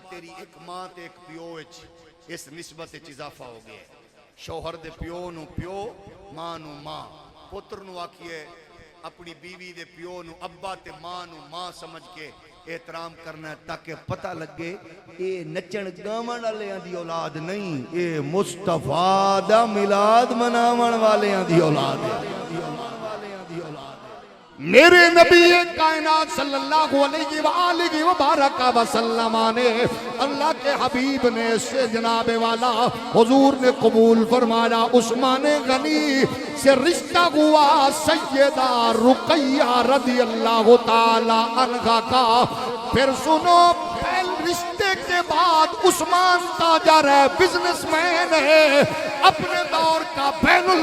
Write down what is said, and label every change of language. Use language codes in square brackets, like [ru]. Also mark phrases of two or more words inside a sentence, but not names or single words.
[pa] ਤੇਰੀ ਇਕ ਮਾਂ ਤੇ ਇਕ ਪਿਓ ਵਿਚ ਇਸ ਨਿਸਬਤ ਵਿਚ ਇਜ਼ਾਫ਼ਾ ਹੋ ਗਿਆ ਸ਼ੌਹਰ ਦੇ ਪਿਓ ਨੂੰ ਪਿਓ ਮਾਂ ਨੂੰ ਮਾਂ ਪੁੱਤਰ ਨੂੰ ਆਖੀਏ ਅਪਣੀ ਬੀਵੀ ਦੇ ਪਿਓ ਨੂੰ ਅੱਬਾ ਤੇ ਮਾਂ ਨੂੰ ਮਾਂ ਸਮਝ ਕੇ ਏਹਤਰਾਮ ਕਰਨਾ ਤਾਕਿ ਪਤਾ ਲੱਗੇ ਯੇ ਨੱਚਣ ਗਾਵਣ ਵਾਲੀਆਂ ਦੀ ਔਲਾਦ ਨਹੀਂ ਯੇ ਮੁਸਤਫ਼ਾ ਦਾ ਮਿਲਾਦ ਮਨਾਵਣ ਵਾਲੀਆਂ ਦੀ ਔਲਾਦ ਹੈ [ur] میرے نبی کائنات [ar] صلى الله عليه وبارك وسلم [ur] نے اللہ کے حبیب نے سے جنابِ والا حضور نے قبول فرمایا عثمان غنی سے رشتہ ہوا سیدہ رقیہ [ar] رضي الله تعالى عنها [ur] کا. پھر سنو رشتے کے بعد عثمان تاجر ہے بزنس مین ہے اپنے دور کا بینل